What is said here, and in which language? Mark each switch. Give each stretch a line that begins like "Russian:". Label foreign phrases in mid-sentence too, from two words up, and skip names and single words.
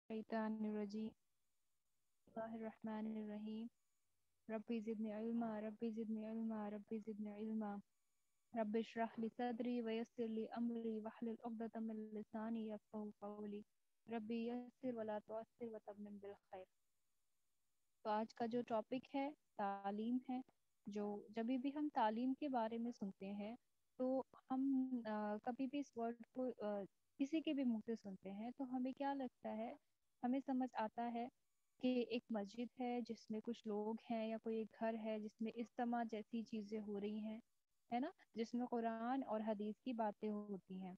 Arabic: الشيطان الرجيم بسم الله الرحمن الرحيم رب زدني علما رب زدني علما رب زدني علما رب اشرح لي صدري ويسر لي أمري واحلل عقدة من لساني يفقهوا قولي رب يسر ولا تعسر وتمم بالخير.
Hindi: तो आज का जो टॉपिक है तालीम है। जो जब भी हम तालीम के बारे में सुनते हैं तो हम कभी भी इस वर्ड को किसी के भी मुंह से सुनते हैं तो हमें क्या लगता है, हमें समझ आता है कि एक मस्जिद है जिसमें कुछ लोग हैं या कोई एक घर है जिसमें इज्तिमा जैसी चीजें हो रही हैं, है ना, जिसमें कुरान और हदीस की बातें होती हैं।